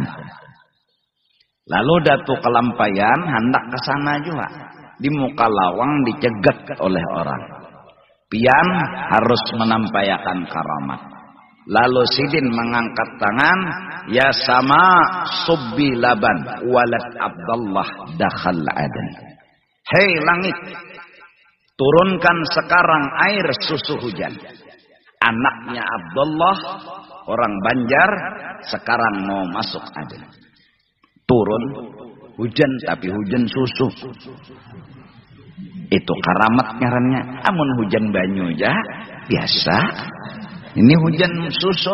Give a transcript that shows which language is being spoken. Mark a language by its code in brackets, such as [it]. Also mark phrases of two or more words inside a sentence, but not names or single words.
[bjn] Lalu Datu Kelampayan hendak ke sana juga. Di muka lawang dicegat oleh orang. Pian harus menampayakan karamat. Lalu Sidin mengangkat tangan, [ar] يا سماء صبي لبن ولد عبدالله دخل عدن. [bjn] Hei langit, turunkan sekarang air susu hujan. Anaknya Abdullah, orang Banjar, sekarang mau masuk Aden. Turun hujan tapi hujan susu. Itu karamat ngarannya. Amun hujan banyu aja biasa. Ini hujan susu.